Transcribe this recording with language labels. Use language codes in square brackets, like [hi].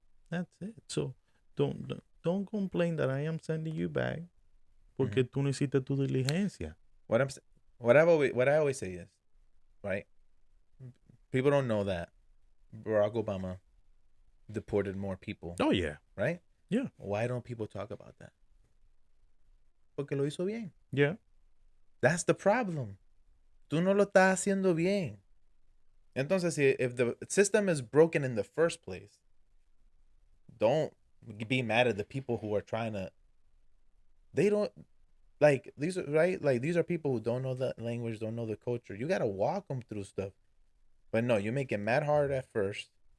[en] that's it. So don't complain that I am sending you back [es] porque tú no hiciste tu diligencia. [en] What I always say is, right? People don't know that Barack Obama deported more people. Oh yeah, right? Yeah. Why don't people talk about that? [es] Porque lo hizo bien. [en] Yeah. That's the problem. [es] Tú no lo estás haciendo bien. [en] Entonces, if the system is broken in the first place, don't be mad at the people who are trying to. They don't, like, these are, right? Like, these are people who don't know the language, don't know the culture. You got to walk them through stuff. But no, you make it mad hard at first.